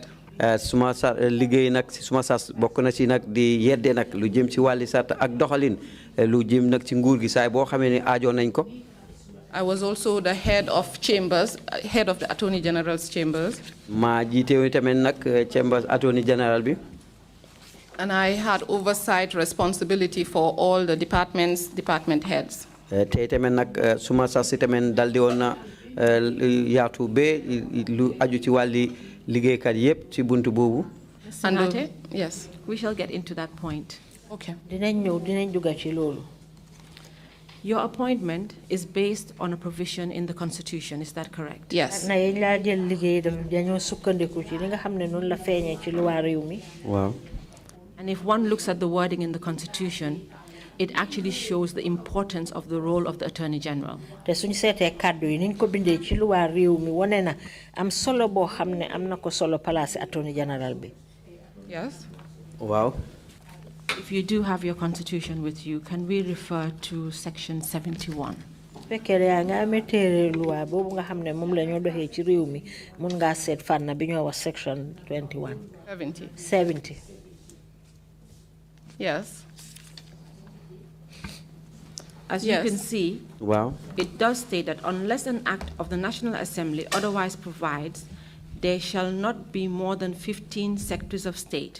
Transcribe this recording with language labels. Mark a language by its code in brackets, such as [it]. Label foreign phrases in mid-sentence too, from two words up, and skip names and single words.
[wo] suma liggéey nag si suma sas bokk na ci nag di yedde nag lu jëm ci wàlli sart ak doxalin lu jëm nag ci nguur gi saay boo xamee ne aajoon nañ ko. [en] I was also the head of chambers, head of the Attorney General's chambers. [wo] maa jiite tamit nag chambers Attorney General bi. [en] And I had oversight responsibility for all the department heads. [wo] te tamit nag suma sas tamit dal di woon na yaatu ba lu aju ci wàlli liggéeykat yépp ci buntu boobu. [en] Singhateh? Yes. We shall get into that point. Okay. [wo] dinañ dugga ci loolu. [en] Your appointment is based on a provision in the Constitution, is that correct? Yes. [wo] na yéen laa jël liggéey dañoo sukkandiku ci li nga xam ne noonu la feeñee ci luwaa réew mi. waaw. [en] And if one looks at the wording in the Constitution, it actually shows the importance of the role of the Attorney General. [wo] te suñu seetee kàddu yi niñ ko bindee ci luwaa réew mi wane na am solo boo xam ne am na ko solo place Attorney General bi. [en] Yes. [wo] waaw. [en] If you do have your Constitution with you, can we refer to Section 71? [wo] fekkee yaa nga amee téere luwaa boobu nga xam ne moom la ñoo doxee ci réew mi mun ngaa seet fànn bi ñoo wax Section 21. [en] 70. Yes. As you can see, [wo] wow. [en] it does state that unless an act of the National Assembly otherwise provides, there shall not be more than 15 secretaries of state.